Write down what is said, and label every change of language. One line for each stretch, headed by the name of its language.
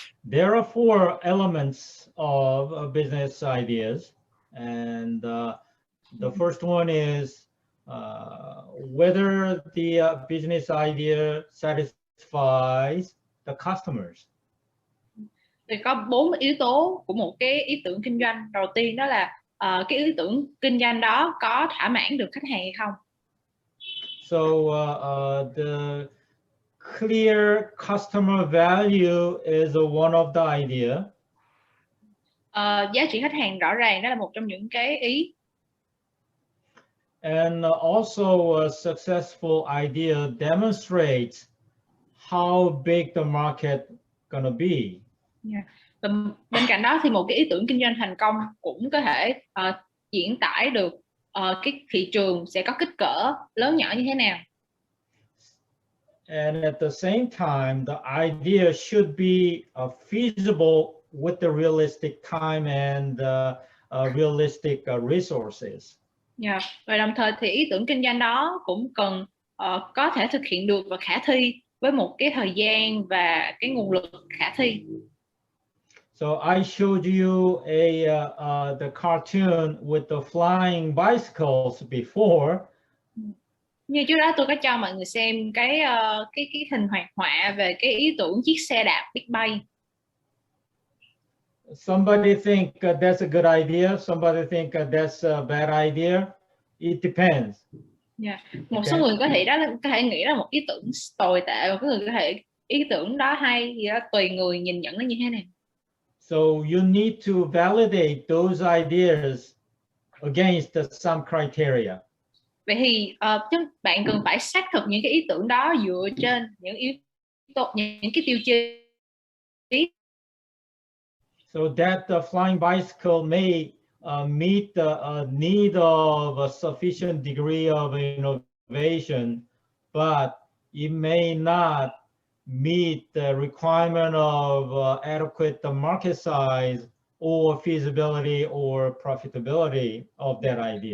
English: There are 4 elements of business ideas, and the first one is whether the business idea satisfies the customers.
Vietnamese: Thì có 4 yếu tố của một cái ý tưởng kinh doanh. Đầu tiên đó là cái ý tưởng kinh doanh đó có thỏa mãn được khách hàng hay không.
English: So the clear customer value is one of the idea.
Vietnamese: Giá trị khách hàng rõ ràng đó là một trong những cái ý.
English: And also a successful idea demonstrates how big the market gonna be. Yeah.
Vietnamese: Và bên cạnh đó thì một cái ý tưởng kinh doanh thành công cũng có thể diễn tải được cái thị trường sẽ có kích cỡ lớn nhỏ như thế nào.
English: And at the same time, the idea should be feasible with the realistic time and realistic resources. Yeah.
Vietnamese: Và đồng thời thì ý tưởng kinh doanh đó cũng cần có thể thực hiện được và khả thi với một cái thời gian và cái nguồn lực khả thi.
English: So I showed you the cartoon with the flying bicycles before.
Vietnamese: Như trước đó tôi có cho mọi người xem cái hình hoạt họa về cái ý tưởng chiếc xe đạp Big Bay.
English: Somebody think that's a good idea. Somebody think that's a bad idea. It depends. Yeah.
Vietnamese: Một số người có thể nghĩ là một ý tưởng tồi tệ, một số người có thể ý tưởng đó hay, thì đó tùy người nhìn nhận nó như thế nào.
English: So you need to validate those ideas against some criteria.
Vietnamese: Vậy thì bạn cần phải xác thực những cái ý tưởng đó dựa trên những yếu tố, những cái tiêu chí.
English: So that the flying bicycle may meet the need of a sufficient degree of innovation, but it may not meet the requirement of adequate market size or feasibility or profitability of that idea.